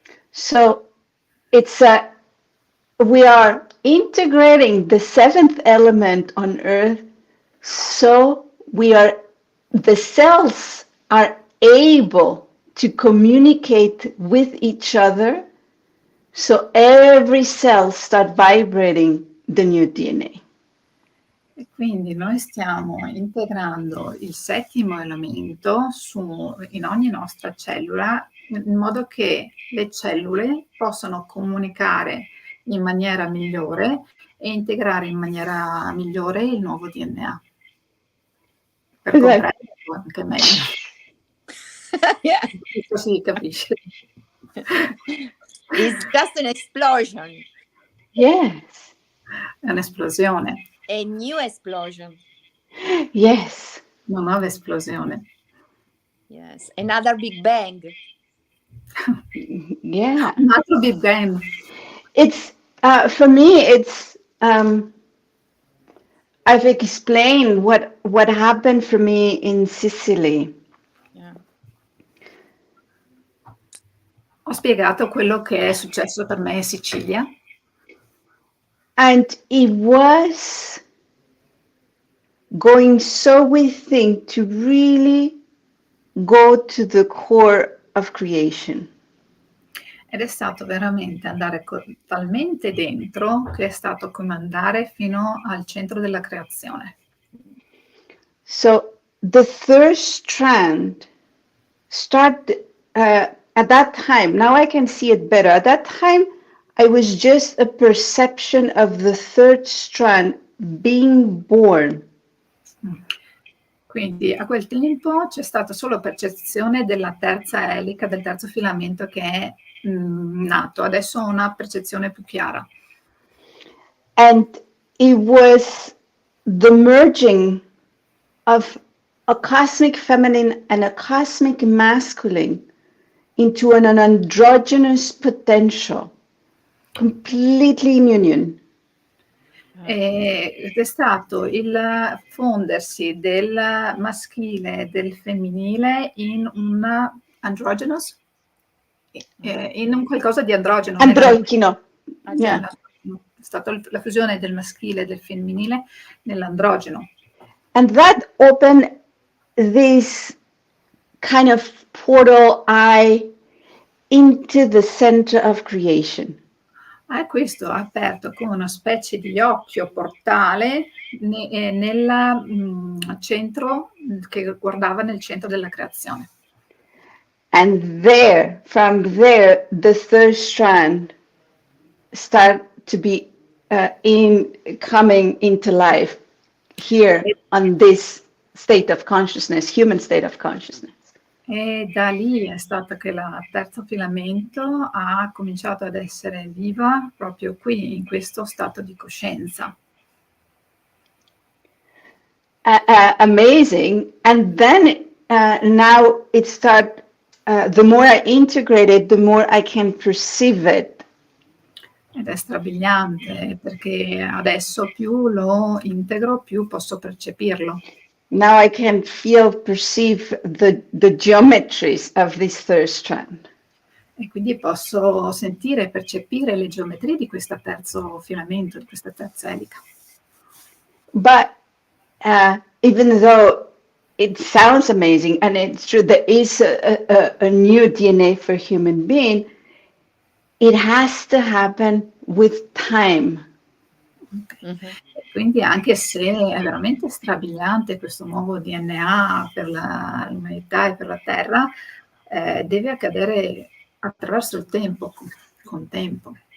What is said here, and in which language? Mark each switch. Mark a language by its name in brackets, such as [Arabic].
[English] So it's we are integrating the seventh element on Earth, so the cells are able to communicate with each other, so every cell start vibrating the new DNA. [Italian] E quindi noi stiamo integrando il settimo elemento in ogni nostra cellula, in modo che le cellule possano comunicare in maniera migliore e integrare in maniera migliore il nuovo DNA. Per comprenderlo anche meglio. [English] Yeah. [Italian] Questo si capisce. [English] It's just an explosion. Yes. [Italian] È un'esplosione. [English] A new explosion. Yes. [Italian] Una nuova esplosione. [English] Yes. Another Big Bang. Yeah. [Italian] Un altro Big Bang. [English] It's for me. It's I've explained what happened for me in Sicily. Yeah. [Italian] Ho spiegato quello che è successo per me in Sicilia. [English] And it was going so within to really go to the core of creation. [Italian] Ed è stato veramente andare talmente dentro che è stato come andare fino al centro della creazione. [English] So the third strand started at that time. Now I can see it better. At that time, I was just a perception of the third strand being born. [Italian] Quindi a quel tempo c'è stata solo percezione della terza elica, del terzo filamento che è nato. Adesso ho una percezione più chiara. [English] And it was the merging of a cosmic feminine and a cosmic masculine into an androgynous potential, completely in union. [Italian] Ed è stato il fondersi del maschile e del femminile in un androgynous, in un qualcosa di androgeno. Androgyno. Yeah. È stata la fusione del maschile e del femminile nell'androgeno. [English] And that opened this kind of portal eye into the center of creation. [Italian] Questo ha aperto come una specie di occhio portale nel centro, che guardava nel centro della creazione. [English] And from there, the third strand start to be coming into life here on this state of consciousness, human state of consciousness. [Italian] E da lì è stato che il terzo filamento ha cominciato ad essere viva proprio qui, in questo stato di coscienza. [English] Amazing. And then now it started, the more I integrate it, the more I can perceive it. [Italian] Ed è strabiliante, perché adesso più lo integro, più posso percepirlo. [English] Now I can perceive the geometries of this third strand. [Italian] E quindi posso sentire e percepire le geometrie di questo terzo filamento, di questa terza elica. [English] But even though it sounds amazing, and it's true, there is a new DNA for human being, it has to happen with time. Okay. [Italian] Quindi anche se è veramente strabiliante questo nuovo DNA per l'umanità e per la Terra, deve accadere attraverso il tempo, con tempo.